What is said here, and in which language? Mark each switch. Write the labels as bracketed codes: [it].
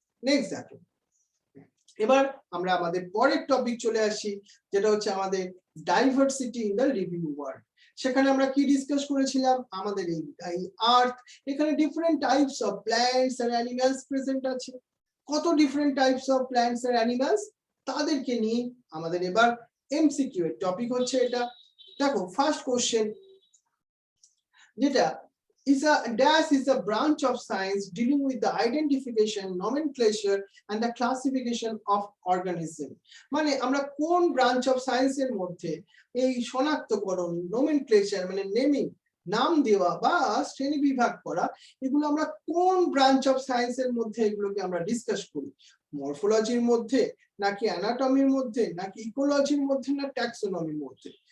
[bn] Next দেখো, এবার আমরা আমাদের পরের টপিক চলে আসি, যেটা হচ্ছে আমাদের diversity in the living world. সেখানে আমরা কি ডিসকাস করেছিলাম, আমাদের এই আর্থ, এখানে different types of plants and animals present আছে। কত different types of plants and animals, তাদেরকে নিয়ে আমাদের এবার এমসিকিউ এর টপিক হচ্ছে এটা। দেখো ফার্স্ট কোশ্চেন যেটা [en] is a branch of science dealing with the identification, nomenclature and the classification of organism। [bn] মানে আমরা কোন ব্রাঞ্চ অফ সায়েন্সের মধ্যে এই শনাক্তকরণ, নোমেনক্লেচার মানে নেমিং, নাম দেওয়া বা শ্রেণী বিভাগ করা, এগুলো আমরা কোন ব্রাঞ্চ অফ সায়েন্সের মধ্যে এগুলোকে আমরা ডিসকাস করি? মরফোলজির মধ্যে, নাকি অ্যানাটমির মধ্যে, নাকি ইকোলজির মধ্যে, না ট্যাক্সোনমির মধ্যে?